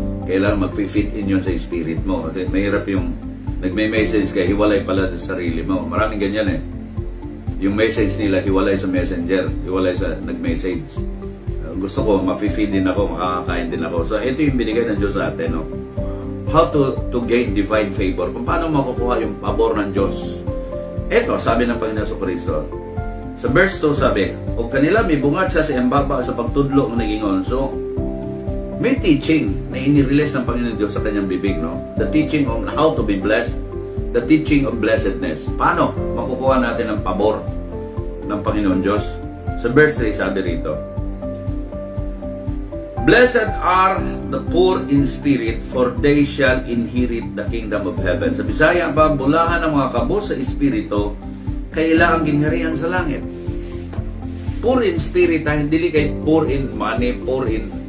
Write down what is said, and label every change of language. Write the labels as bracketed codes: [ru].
[tl] Kailangan mag-fit in yun sa spirit mo kasi mahirap yung nagme-message ka, hiwalay pala sa sarili mo. Maraming ganyan eh. Yung message nila, hiwalay sa messenger, hiwalay sa nag-message. Gusto ko, ma-feed din ako, makakakain din ako. So, ito yung binigay ng Diyos sa atin, no? [en] How to gain divine favor. [tl] Kung paano makukuha yung pabor ng Diyos. Ito, sabi ng Panginoon Kristo. Sa verse 2, sabi, o kanila may bungat sa embaba sa pagtudlo ng naging onso. May teaching na inirelease ng Panginoon Diyos sa kanyang bibig, no? [en] The teaching on how to be blessed. The teaching of blessedness. [tl] Paano makukuha natin ang pabor ng Panginoon Diyos? Sa verse 3, sabi rito, [en] blessed are the poor in spirit, for they shall inherit the kingdom of heaven. [ceb] Sa Bisaya, bulahan ng mga kabos sa espiritu, kaila ang gingharian sa langit. [en] Poor in spirit, [tl] hindi kay [en] poor in money, poor in...